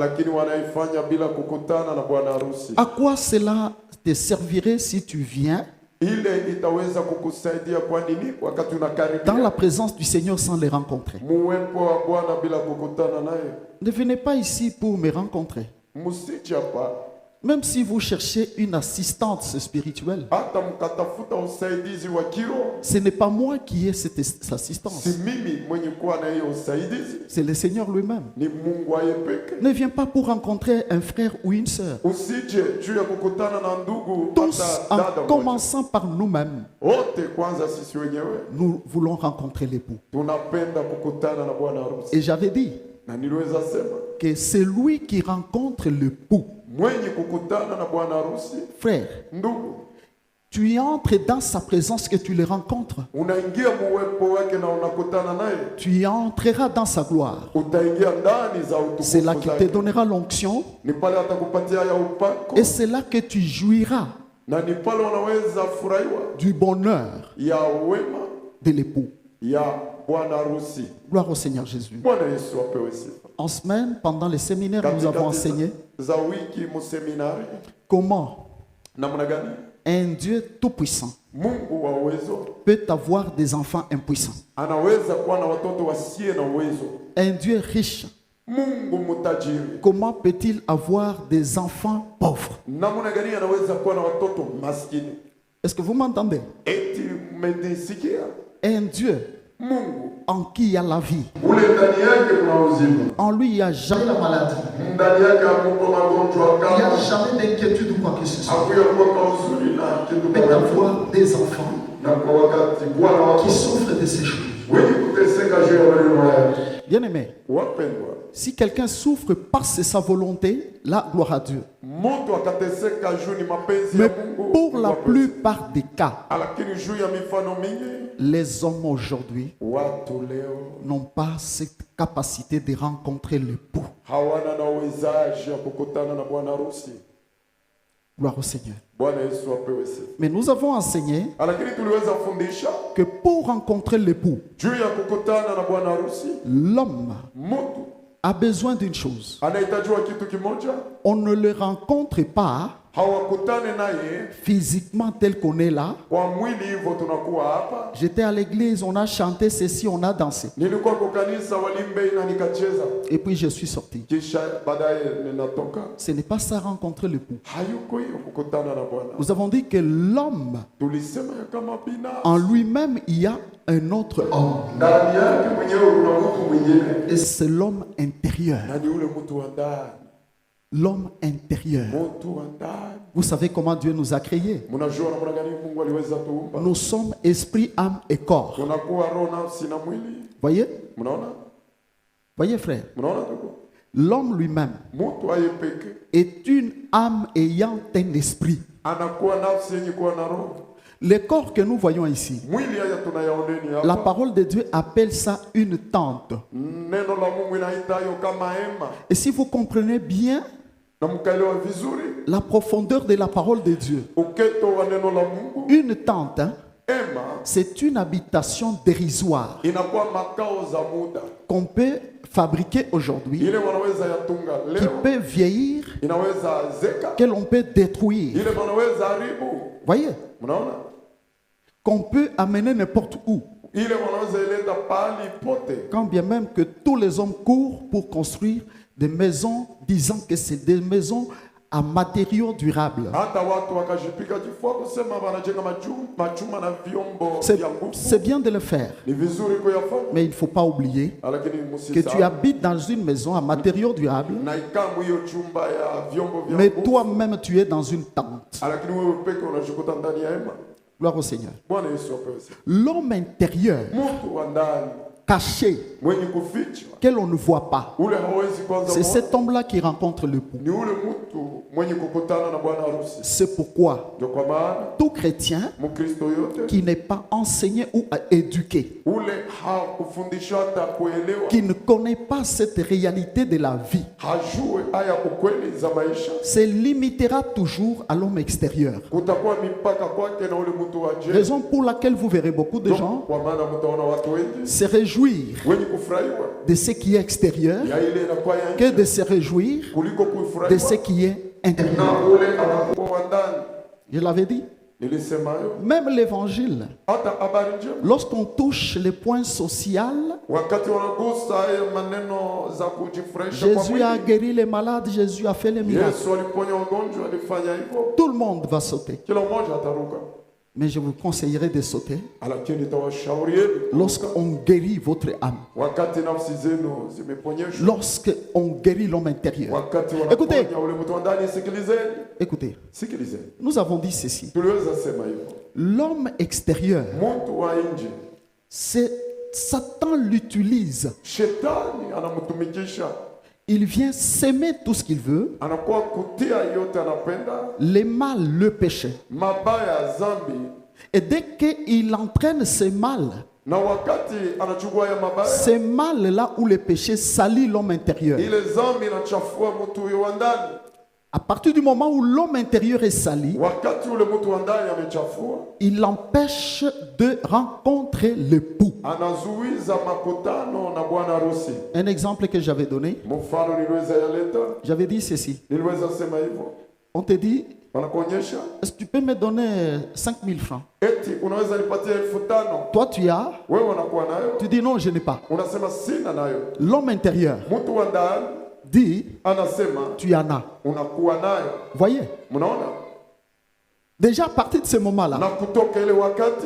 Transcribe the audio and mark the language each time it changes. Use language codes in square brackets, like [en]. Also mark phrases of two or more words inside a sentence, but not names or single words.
[fr] À quoi cela te servirait si tu viens dans la présence du Seigneur sans les rencontrer? Ne venez pas ici pour me rencontrer. Même si vous cherchez une assistante spirituelle, [sw] hata mkatafuta usaidizi wa kiroho, [fr] ce n'est pas moi qui ai cette assistance. [sw] si mimi mwenye kuwa na hiyo usaidizi, [fr] C'est le Seigneur lui-même. [sw] ni Mungu yeye peke. [fr] Ne viens pas pour rencontrer un frère ou une sœur. [sw] Usije juu ya kukutana na ndugu [fr] Tous, [sw] hata [fr] en [sw] dada mmoja. [fr] commençant par nous-mêmes, [sw] Wote kwanza sisi wenyewe [fr] nous voulons rencontrer l'époux. [sw] tunapenda kukutana na bwana harusi. [fr] Et j'avais dit [sw] Na niliweza sema [fr] que c'est lui qui rencontre l'époux. [sw] mwenye kukutana na bwana harusi, [fr] Frère, [sw] ndugu, [fr] tu entres dans sa présence que tu le rencontres. [sw] unaingia muwepo wake na unakutana naye, [fr] Tu entreras dans sa gloire. [sw] utaingia ndani za [fr] C'est là [sw] utukufu [fr] qu'il te [sw] zake. [fr] donnera l'onction [sw] Ni pale atakupatia ya upako, [fr] et c'est là que tu jouiras [sw] na ni pale unaweza furahiwa [fr] du bonheur [sw] ya wema [fr] de l'époux. [sw] ya bwana harusi. [fr] Gloire au Seigneur Jésus. [sw] Bwana Yesu apewe sifa. [fr] En semaine, pendant les séminaires, nous avons enseigné [sw] za wiki museminari [fr] comment [sw] namna gani [fr] un Dieu tout-puissant [sw] Mungu wa uwezo [fr] peut avoir des enfants impuissants. [sw] anaweza kuwa na watoto wasiye na uwezo. [fr] Un Dieu riche, [sw] Mungu mutajiri, [fr] comment peut-il avoir des enfants pauvres? [sw] namna gani anaweza kuwa na watoto maskini? [fr] Est-ce que vous m'entendez? [sw] Eti mmesikia? [fr] Un Dieu [sw] Mungu [fr] en qui il y a la vie. [sw] ule ndani yake kuna uzima, [fr] En lui, il n'y a jamais la maladie. [sw] ndani yake hakuko magonjwa [fr] Il n'y a [sw] kama [fr] jamais d'inquiétude ou quoi que ce soit. [sw] hakuya kwa uzuri na kitu [fr] Mais [sw] kama [fr] d'avoir des enfants [sw] na kwa wakati Bwana wako [fr] qui souffrent de ces choses. [sw] wenye kuteseka juu ya maneno haya. [fr] Bien-aimé, [sw] Wapendwa, [fr] si quelqu'un souffre parce que sa volonté, là, gloire à Dieu. [sw] mtu akateseka juu ni mapenzi [fr] Mais [sw] ya Mungu, [fr] pour la [sw] Mungu [fr] plupart des cas, [sw] lakini juu ya mifano mingi [fr] les hommes aujourd'hui [sw] watu leo [fr] n'ont pas cette capacité de rencontrer l'époux. [sw] hawana na uwezaji ya kukutana na bwana harusi. [fr] Gloire au Seigneur. [sw] Bwana Yesu apewe sifa. [fr] Mais nous avons enseigné [sw] Lakini tuliweza fundisha [fr] que pour rencontrer l'époux, [sw] juu ya kukutana na bwana harusi, [fr] l'homme [sw] mtu [fr] a besoin d'une chose. [sw] anahitajiwa kitu kimoja, [fr] On ne le rencontre pas [sw] hawakutane naye [fr] physiquement tel qu'on est là. [sw] kwa mwili hivyo tunakuwa hapa. [fr] J'étais à l'église, on a chanté ceci, on a dansé. [sw] Nilikuwa kwa kanisa walimbe na nikacheza, [fr] Et puis je suis sorti. [sw] kisha baadaye ninatoka. [fr] Ce n'est pas ça rencontrer l'époux. [sw] Hayuko hiyo kukutana na Bwana. [fr] Nous avons dit que l'homme, [sw] Tulisema ya kama binafsi [fr] en lui-même, il y a un autre homme. [sw] ndani yake mwenyewe kuna mtu mwingine, [fr] Et c'est l'homme intérieur. [sw] na ni ule mtu wa ndani, [fr] L'homme intérieur. [sw] mtu wa ndani. [fr] Vous savez comment Dieu nous a créés? [sw] Mnajua namna gani Mungu aliweza tuumba? [fr] Nous sommes esprit, âme et corps. [sw] Tunakuwa roho, nafsi na mwili. [fr] Voyez? [sw] Mnaona? [fr] Voyez, frère? [sw] Mnaona tuko? [fr] L'homme lui-même [sw] Mtu aye peke [fr] est une âme ayant un esprit. [sw] anakuwa nafsi yenye kuwa na roho. [fr] Le corps que nous voyons ici, [sw] Mwili haya tunayaoneni [fr] la [sw] hapa. [fr] parole de Dieu appelle ça une tente. [sw] Neno la Mungu inaita hiyo kama hema. [fr] Et si vous comprenez bien [sw] Na mkaelewa vizuri [fr] la profondeur de la parole de Dieu, [sw] uketo wa neno la Mungu, [fr] une tente, hein, [sw] hema [fr] c'est une habitation dérisoire [sw] inakuwa makao za muda. [fr] qu'on peut fabriquer aujourd'hui, [sw] Ile wanaweza yatunga [fr] qui [sw] leo, [fr] peut vieillir, [sw] inaweza zeka, [fr] que l'on peut détruire. [sw] ile wanaweza haribu. [fr] Voyez? [sw] Mnaona? [fr] Qu'on peut amener n'importe où. [sw] Ile wanaweza ileta pahali pote. [fr] Quand bien même que tous les hommes courent pour construire des maisons disant que c'est des maisons à matériaux durables. [sw] Hata watu wakajipika kifua kusema wanajenga machuma na vyombo vya nguvu. [fr] C'est bien de le faire, [sw] Ni vizuri kuyafanya, [fr] mais il ne faut pas oublier [sw] lakini [fr] que tu [sw] msisahau [fr] habites dans une maison à matériaux durables, [sw] na ikamu hiyo chumba ya vyombo vya [fr] mais [sw] nguvu, [fr] toi-même tu es dans une tente. [sw] lakini wewe peke unajikuta ndani ya hema. [fr] Gloire au Seigneur. [sw] Bwana Yesu apewe sifa. [fr] L'homme intérieur, [sw] Mtu wa ndani [fr] caché, [sw] mwenye kufichwa, [fr] que l'on ne voit pas, [sw] ule hawezi kwanza [fr] c'est [sw] muona. [fr] cet homme-là qui rencontre l'époux. [sw] Ni ule mtu mwenye kukutana na bwana harusi. [fr] C'est pourquoi [sw] Ndio kwa maana [fr] tout chrétien [sw] Mkristo yote [fr] qui n'est pas enseigné ou éduqué, [sw] ule hakufundishwa hata kuelewa, [fr] qui ne connaît pas cette réalité de la vie, [sw] hajue haya ukweli za maisha, [fr] se limitera toujours à l'homme extérieur. [sw] kutakuwa mipaka kwake na ule mtu wa nje. [fr] Raison pour laquelle vous verrez beaucoup de gens [sw] Kwa maana mtaona watu wengi [fr] se réjouir [sw] wenye kufurahiwa [fr] de ce qui est extérieur [sw] ya ile inakuwa ya [fr] que [sw] nje [fr] de se réjouir [sw] kuliko [fr] de [sw] kufurahiwa [fr] ce qui est intérieur. [sw] na ule anakuwa wa ndani. [fr] Je l'avais dit, [sw] nilisema hayo. [fr] Même l'évangile, [sw] Hata habari njema [fr] lorsqu'on touche les points sociaux, [sw] wakati wanagusa hayo maneno za kujifurahisha kwa [fr] Jésus a [sw] mwili. [fr] guéri les malades, Jésus a fait les miracles. [sw] Yesu aliponya wagonjwa, alifanya hivyo. [fr] Tout le monde va sauter. [sw] Kila mmoja ataruka. [fr] Mais je vous conseillerais de sauter [sw] Lakini nitawashaurieni [fr] lorsqu'on guérit votre âme, [sw] wakati nafsi zenu zimeponyeshwa, [fr] lorsqu'on guérit l'homme intérieur. [sw] wakati [fr] Écoutez. [sw] wanaponya ule mtu wa ndani. Sikilizeni, [fr] Écoutez, [sw] sikilizeni. [fr] nous avons dit ceci. [sw] Tuliweza sema hivyo, [fr] L'homme extérieur, [sw] mtu wa nje [fr] c'est Satan l'utilise. [sw] shetani anamtumikisha, [fr] Il vient s'aimer tout ce qu'il veut, [sw] anakuwa kutia yote anapenda, [fr] les mal, le péché. [sw] mabaya, zambi, [fr] Et dès qu'il entraîne ce mal, [sw] na wakati anachukua ya mabaya, [fr] ce mal-là où le péché salit l'homme intérieur, [sw] ile zambi inachafua mtu huyo wa ndani. [fr] à partir du moment où l'homme intérieur est sali, [sw] Wakati ule mtu wa ndani amechafua, [fr] il l'empêche de rencontrer l'époux. [sw] anazuiza makutano na bwana harusi. [fr] Un exemple que j'avais donné, [sw] Mfano niliweza yaleta, [fr] j'avais dit ceci. [sw] niliweza sema hivyo, [fr] On te dit, [sw] wanakuonyesha [fr] est-ce que tu peux me donner 5000 francs? [sw] eti unaweza nipatia 5,000. [fr] Toi, tu as, [sw] Wewe unakuwa nayo, [fr] tu dis non, je n'ai pas. [sw] unasema sina nayo. [fr] L'homme intérieur [sw] Mtu wa ndani [fr] dit, [sw] anasema [fr] tu en as. [sw] unakuwa nayo. [fr] Voyez, [sw] Mnaona? [fr] déjà à partir de ce moment-là, [sw] Na kutoka ile wakati